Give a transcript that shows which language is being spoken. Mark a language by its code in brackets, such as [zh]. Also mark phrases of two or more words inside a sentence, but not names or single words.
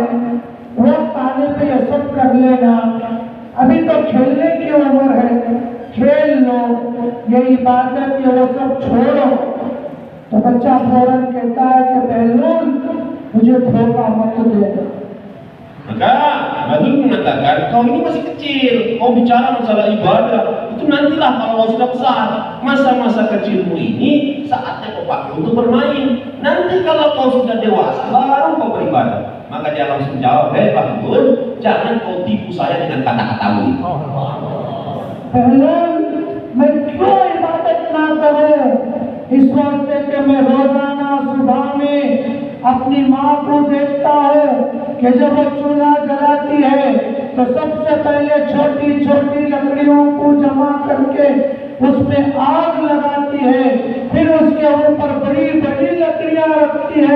[hi] वक्त आने पे ये सब कर लेना, अभी तो खेलने की उम्र है, खेल लो, ये इबादत ये वो सब छोड़ो। तो बच्चा फौरन कहता है कि पहलवान मुझे धोखा मत दे। [id] Maka Bahlul mengatakan, kau ini masih kecil, kau bicara masalah ibadah, itu nantilah kalau kau sudah besar. Masa-masa kecilmu ini saatnya kau pakai untuk bermain. Nanti kalau kau sudah dewasa, baru kau beribadah. Maka dia langsung jawab, hei Bahlul, jangan kau tipu saya dengan kata-katamu itu. [hi] पहलवान मैं क्यों इबादत ना करूं? इस वास्ते कि मैं रोजाना सुबह में अपनी माँ को देखता हूँ कि जब वो चूल्हा जलाती है तो सबसे पहले छोटी छोटी लकड़ियों को जमा करके उसमें आग लगाती है, फिर उसके ऊपर बड़ी बड़ी लकड़ियां रखती है।